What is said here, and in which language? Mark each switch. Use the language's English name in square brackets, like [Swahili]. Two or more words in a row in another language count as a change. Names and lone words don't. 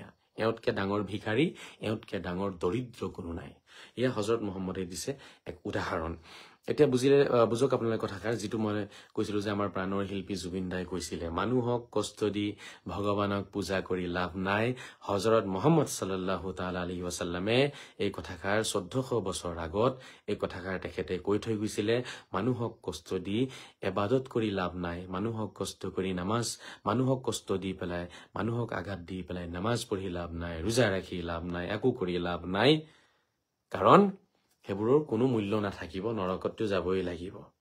[Assamese] এওঁতকে ডাঙৰ ভিখাৰী, এওঁতকে ডাঙৰ দৰিদ্ৰ কোনো নাই। এয়া হজৰত মুহাম্মদে দিছে এক উদাহৰণ। এতিয়া বুজক আপোনালোকে কথাষাৰ, যিটো মই কৈছিলো যে আমাৰ প্ৰাণৰ শিল্পী জুবিন দাই কৈছিলে, মানুহক কষ্ট দি ভগৱানক পূজা কৰি লাভ নাই। হজৰত মুহাম্মদ [Arabic] صلى الله تعالى عليه وسلم [Assamese] এই কথাষাৰ 1400 বছৰ আগত এই কথাষাৰ তেখেতে কৈ থৈ গৈছিলে, মানুহক কষ্ট দি ইবাদত কৰি লাভ নাই, মানুহক কষ্ট কৰি মানুহক কষ্ট দি পেলাই, মানুহক আঘাত দি পেলাই নামাজ পঢ়ি লাভ নাই, ৰোজা ৰাখি লাভ নাই, একো কৰি লাভ নাই, কাৰণ সেইবোৰৰ কোনো মূল্য নাথাকিব, নৰকতটো যাবই লাগিব।